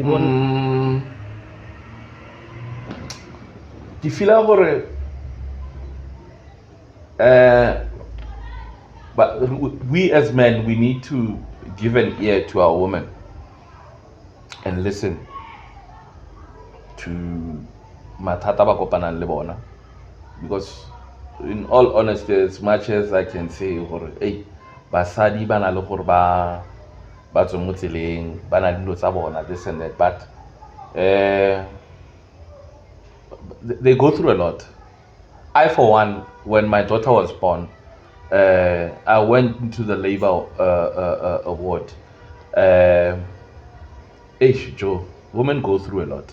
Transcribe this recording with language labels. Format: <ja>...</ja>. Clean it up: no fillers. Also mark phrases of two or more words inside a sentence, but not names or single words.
<en>you feel but we as men, we need to give an ear to our women and listen to</en> <tn>mathata ba kopanang le bona,</tn> <en>because in all honesty, as much as I can say hey,</en> <tn>basadi ba na le gore ba tswe mo tseleng ba na dilo tsa bona,</tn> <en>this and that, but they go through a lot. I, for one, when my daughter was born, I went into the labor ward. Joe, women go through a lot.</en>